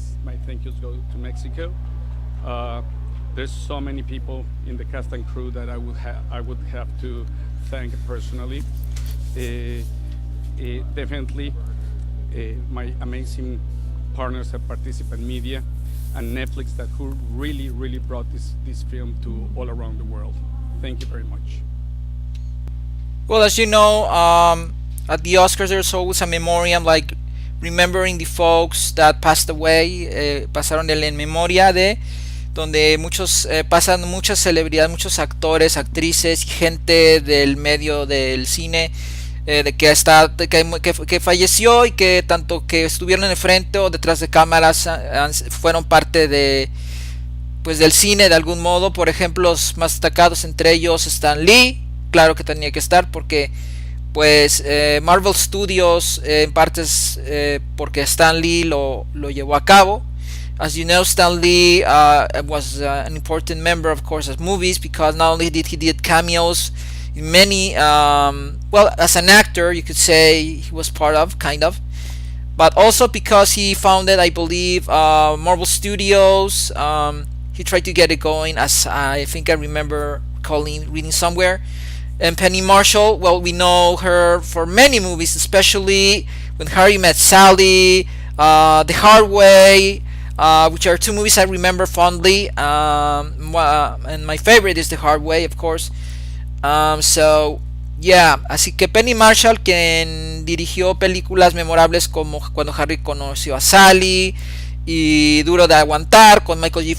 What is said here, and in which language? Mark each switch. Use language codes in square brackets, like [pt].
[en] My thank yous go to Mexico. There's so many people in the cast and crew that I would have to thank personally. Definitely my amazing partners at Participant Media and Netflix who really brought this film to all around the world. Thank you very much. Well, as you know, at the Oscars there's always a memoriam, like remembering the folks that passed away, [es] pasaron el en memoria de, donde pasan muchas celebridades, muchos actores, actrices y gente del medio del cine, que falleció y que tanto que estuvieron en el frente o detrás de cámaras fueron parte de, pues, del cine de algún modo. Por ejemplo, los más destacados entre ellos Stan Lee, claro que tenía que estar porque pues Marvel Studios en partes porque Stan Lee lo llevó a cabo. [en] As you know, Stan Lee was an important member, of course, of movies, because not only did he did cameos in many, well, as an actor, you could say he was part of, kind of, but also because he founded, I believe, Marvel Studios. He tried to get it going, as I think I remember reading somewhere. And Penny Marshall, well, we know her for many movies, especially When Harry Met Sally, The Hard Way, which are two movies I remember fondly, and my favorite is The Hard Way, of course. [es] So, yeah, así que Penny Marshall, quien dirigió películas memorables como Cuando Harry conoció a Sally y Duro de Aguantar con Michael J.